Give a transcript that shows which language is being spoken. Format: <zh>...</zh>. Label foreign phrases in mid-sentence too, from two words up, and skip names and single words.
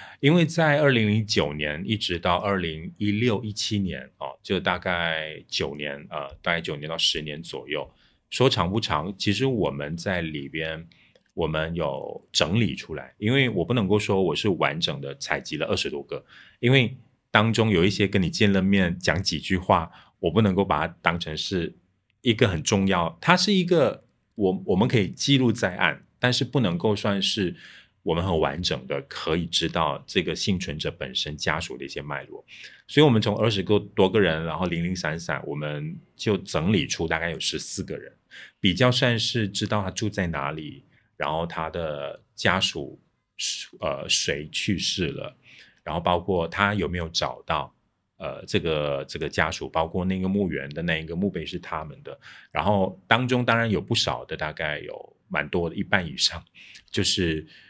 <zh>因為在2009年一直到2016、17年就大概9年，大概9年到10年左右，說長不長，其實我們在裡邊我們有整理出來，因為我不能夠說我是完整的採集了20多個，因為當中有一些跟你見了面講幾句話，我不能夠把它當成是一個很重要，它是一個我們可以記錄在案，但是不能夠算是我們很完整的可以知道這個幸存者本身家屬的一些脈絡，所以我們從20多個人，然後零零散散，我們就整理出大概有14個人，比較算是知道他住在哪裡，然後他的家屬誰去世了，然後包括他有沒有找到這個家屬，包括那個墓園的那一個墓碑是他們的，然後當中當然有不少的，大概有蠻多的，1半以上就是</zh>